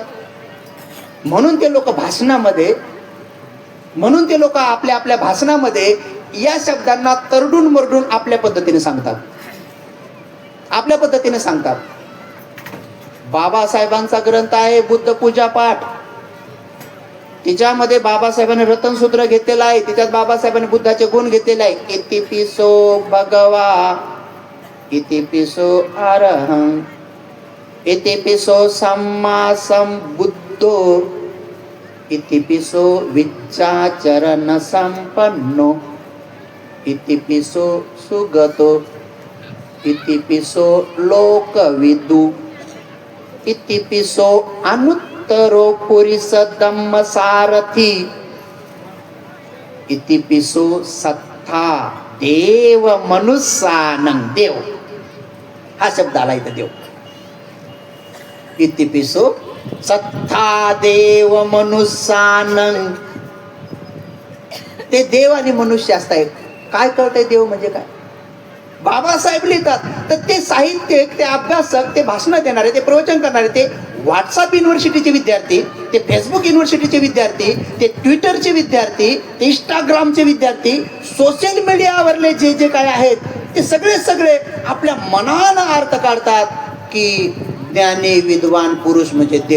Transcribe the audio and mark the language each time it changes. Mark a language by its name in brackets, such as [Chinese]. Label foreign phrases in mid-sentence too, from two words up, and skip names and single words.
[Marathi] म्हणून ते लोक आपल्या आपल्या भाषणामध्ये या शब्दांना तरडून मरडून आपल्या पद्धतीने सांगतात. बाबासाहेबांचा ग्रंथ आहे बुद्ध पूजा पाठ. तिच्यामध्ये बाबासाहेबांनी रतनसूत्र घेतलेलं आहे. तिच्यात बाबासाहेबांनी बुद्धाचे गुण घेतलेले आहे. [Pali] इतिपिसो भगवा, इतिपिसो अरहं, इतिपिसो सम्मा संबुद्धो, इतिपिसो विच्चाचरण संपन्नो, इतिपिसो सुगतो, इतिपिसो लोकविदु, इतिपिसो अनुत्तरो पुरिस धम्म सारथी, इतिपिसो सत्ता देव मनुष्यानं. [Marathi] देव हा शब्द आला इथं. [Pali] देव इतिपिसो सत्ता देव मनुष्यानं. [Marathi] ते देव आणि मनुष्य असताय. काय कळतंय देव म्हणजे काय? बाबासाहेब लिहितात तर ते साहित्यिक, ते अभ्यासक, ते भाषण देणारे, ते प्रवचन करणारे, ते व्हॉट्सअप युनिव्हर्सिटीचे विद्यार्थी, ते फेसबुक युनिव्हर्सिटीचे विद्यार्थी, ते ट्विटरचे विद्यार्थी, ते इंस्टाग्रामचे विद्यार्थी, [English] social mediaवरले [Marathi] जे जे काय आहेत ते सगळे आपल्या मनानं अर्थ काढतात की ज्ञानी विद्वान पुरुष म्हणजे देव.